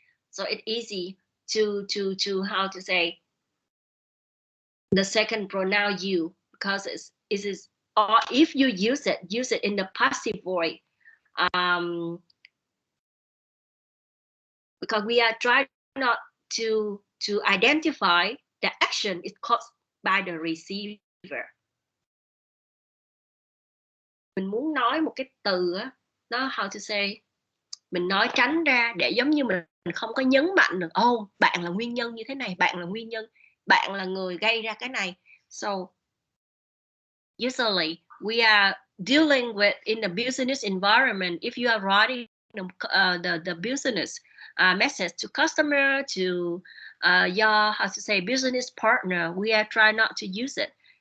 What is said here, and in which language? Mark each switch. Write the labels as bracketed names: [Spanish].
[English] So it's easy to how to say the second pronoun you, because it is, or if you use it in the passive voice, because we are trying not to identify the action is caused by the receiver. [Vietnamese] Mình muốn nói một cái từ á, nó [English] how to say, [Vietnamese] mình nói tránh ra để giống như mình không có nhấn mạnh được, bạn là nguyên nhân như thế này, bạn là nguyên nhân, bạn là người gây ra cái này. [English] So usually we are dealing with in the business environment. If you are writing the business message to customer, to your how to say business partner, we are trying not to use it.